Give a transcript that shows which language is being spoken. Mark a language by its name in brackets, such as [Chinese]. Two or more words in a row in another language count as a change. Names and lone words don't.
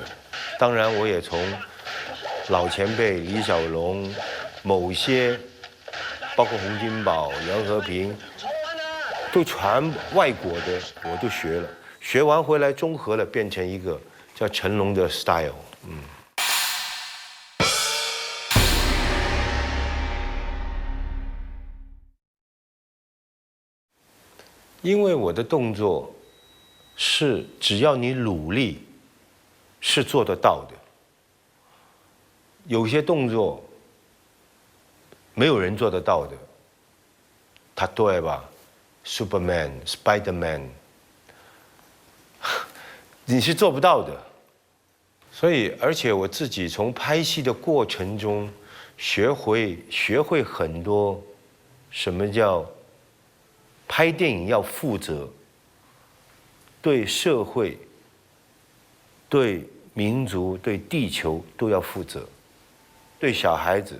[Chinese] 當然，我也從老前輩李小龍，某些包括洪金寶、楊和平。都全外國的我都學了，學完回來綜合了，變成一個叫成龍的 style。因為我的動作是只要你努力是做得到的，有些動作沒有人做得到的，例えばSuperman、Spiderman， 你是做不到的。所以，而且我自己從拍戲的過程中學會很多，什麼叫拍電影要負責，對社會、對民族、對地球都要負責，對小孩子。